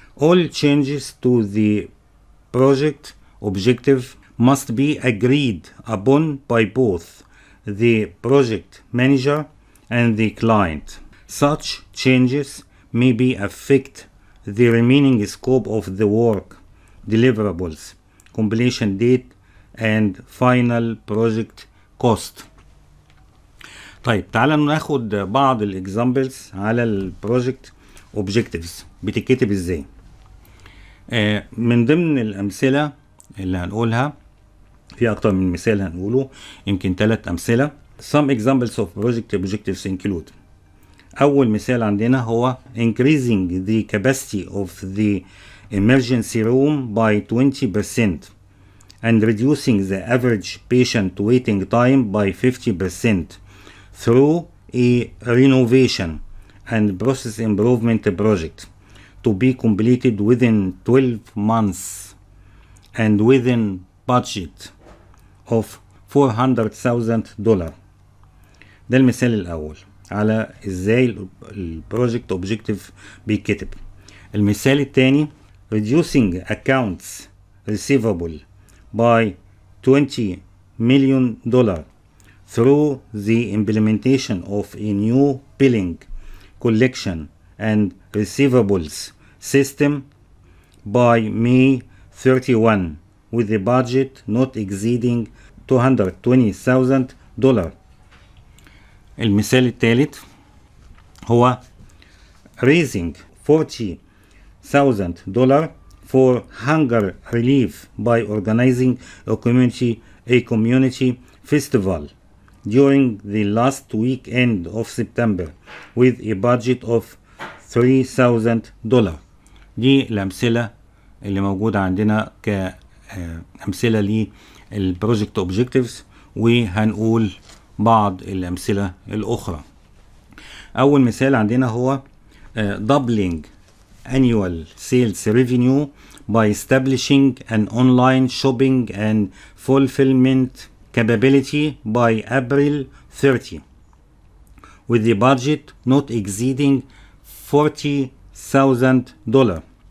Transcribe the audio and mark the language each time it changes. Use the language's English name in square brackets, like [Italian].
[English] All changes to the project objective must be agreed upon by both the project manager and the client. Such changes may be affect the remaining scope of the work, deliverables, completion date, and final project cost. [Arabic] طيب تعالى ناخد بعض الاكزامبلز على البروجكت اوبجكتيفز بتتكتب ازاي. من ضمن الامثله اللي هنقولها في اكتر من مثال هنقوله، يمكن 3 امثله. [English] Some examples of project objectives include. [Arabic] اول مثال عندنا هو [English] increasing the capacity of the emergency room by 20% and reducing the average patient waiting time by 50% through a renovation and process improvement project to be completed within 12 months and within budget of $400,000. [Arabic] ده المثال الأول على ازاي البروجكت اوبجكتيف بيتكتب. المثال الثاني [English] reducing accounts receivable by $20 million through the implementation of a new billing, collection, and receivables system by May 31 with a budget not exceeding $220,000. [Arabic] المثال الثالث هو [English] raising $40,000 for hunger relief by organizing a community festival during the last weekend of September with a budget of $3,000. [Arabic] دي الأمثلة اللي موجودة عندنا كأمثلة للبروجكت اوبجكتيفز، وهنقول بعض الأمثلة الأخرى. أول مثال عندنا هو [English] doubling annual sales revenue by establishing an online shopping and fulfillment capability by April 30 with the budget not exceeding $40,000.